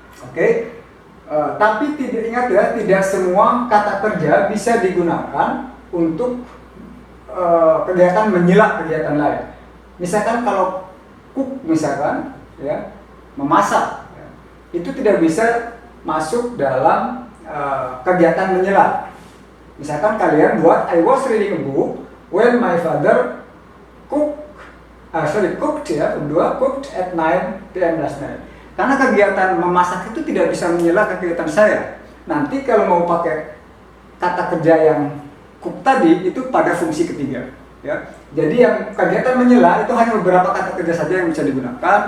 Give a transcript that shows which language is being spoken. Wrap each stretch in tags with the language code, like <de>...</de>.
<id>Oke. Tapi tidak ingat ya, tidak semua kata kerja bisa digunakan untuk kegiatan menyela kegiatan lain. Misalkan kalau cook misalkan ya, memasak ya, itu tidak bisa masuk dalam kegiatan menyela. Misalkan kalian buat</id> <en>I was reading a book when my father cooked ya, cooked at 9 p.m. last night.</en> <id>Karena kegiatan memasak itu tidak bisa menyela kegiatan saya. Nanti kalau mau pakai kata kerja yang cook tadi itu pada fungsi ketiga ya. Jadi yang kegiatan menyela itu hanya beberapa kata kerja saja yang bisa digunakan.</id>